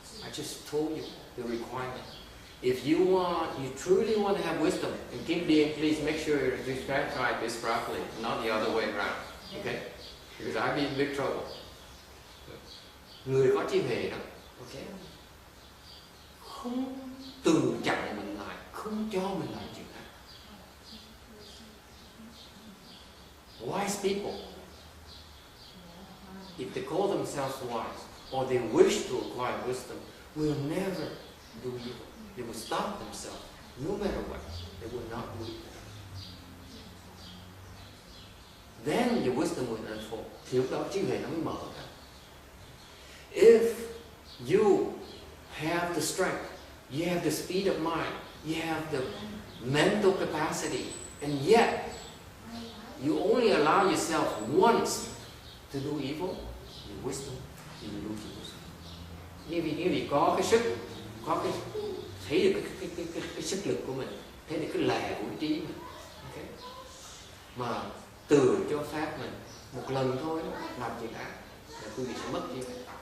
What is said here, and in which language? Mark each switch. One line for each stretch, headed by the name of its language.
English: I just told you the requirement. If you truly want to have wisdom and keep being, please make sure you transcribe this properly, not the other way around. Okay? Because I'd be in big trouble.
Vietnamese: Người có trí huệ đó, okay? Không từ chặn mình lại, không cho mình làm chuyện ác.
English: Wise people, if they call themselves wise or they wish to acquire wisdom, will never do evil. They will stop themselves, no matter what. They will not do it. Then your wisdom will unfold.
Vietnamese: Thì lúc đó trí huệ nó mới mở ra.
English: If you have the strength, you have the speed of mind, you have the mental capacity, and yet you only allow yourself once to do evil, your wisdom, you lose your wisdom.
Vietnamese: Như vì có cái sức, có cái thấy được cái sức lực của mình, thấy được cái lệ của trí mình, okay? Mà từ cho phép mình một lần thôi làm chuyện ác là quý vị sẽ mất trí huệ.